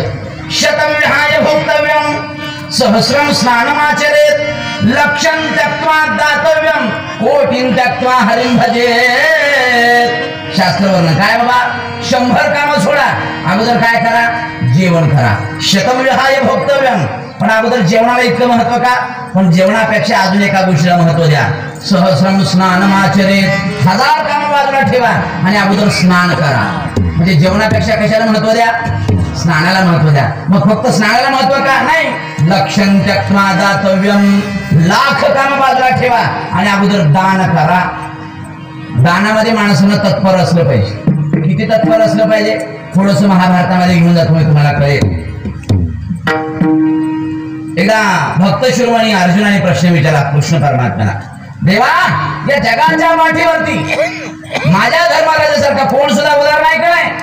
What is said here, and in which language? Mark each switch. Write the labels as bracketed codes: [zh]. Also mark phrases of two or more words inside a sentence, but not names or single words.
[sa] शतम विहाय भोक्तव्यम सहस्रम स्नानमाचरेत लक्षं त्यक्त्वा दातव्यम कोटीं त्यक्त्वा हरिं भजेत. [mr] शास्त्रवर्ण काय बाबा, 100 कामं सोडा, अगोदर काय करा, जेवण करा. [sa] शतम विहाय भोक्तव्यम, [mr] पण अगोदर जेवणाला इतकं महत्व का? पण जेवणापेक्षा अजून एका गोष्टीला महत्व द्या. [sa] सहस्रम स्नानमाचरेत, [mr] 1000 कामं बाजूला ठेवा आणि अगोदर स्नान करा. म्हणजे जेवणापेक्षा कशाला महत्व द्या? स्नानाला महत्व द्या. मग फक्त स्नानाला महत्व का नाही? [sa] लक्षं त्यक्त्वा दातव्यम, [mr] 1,00,000 कामं बाजूला ठेवा आणि अगोदर दान करा. दानामध्ये माणसानं तत्पर असलं पाहिजे. किती तत्पर असलं पाहिजे? थोडस महाभारतामध्ये घेऊन जातो मी, तुम्हाला कळेल. एकदा भक्त शिरोमणी अर्जुनाने प्रश्न विचारला कृष्ण परमात्म्याला, देवा या जगाच्या माठीवरती माझ्या धर्मराजासारखा कोण सुद्धा उदाहरण आहे का नाही?